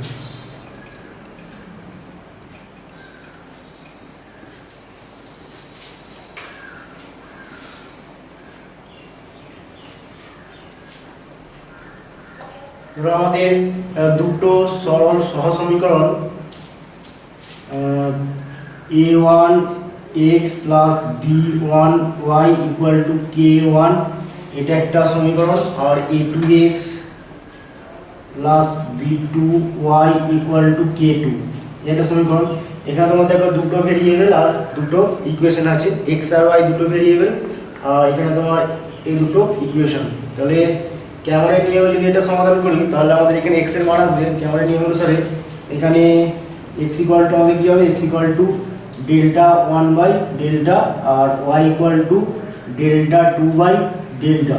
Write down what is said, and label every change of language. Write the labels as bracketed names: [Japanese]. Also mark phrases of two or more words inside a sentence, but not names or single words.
[Bangla] ধরো আমাদের দুটো সরল সহসমীকরণ [English] a1x plus b1y equal to k1 [Bangla] এটা একটা সমীকরণ, আর [English] a2x plus b2y equal to k2 [Bangla] এটা সমীকরণ। এখানে তোমাদের দেখো দুটো ভেরিয়েবল আর দুটো ইকুয়েশন আছে, x আর y দুটো ভেরিয়েবল, আর এখানে তোমার এই দুটো ইকুয়েশন। তাহলে ক্যামারের নিয়মে যদি এটা সমাধান করি তাহলে আমাদের এখানে x এর মান আসবে ক্যামারের নিয়ম অনুসারে। এখানে x ইকুয়াল টু আমাদের কি হবে, [English] x equal to delta 1/delta [Bangla] আর [English] y equal to delta 2/delta.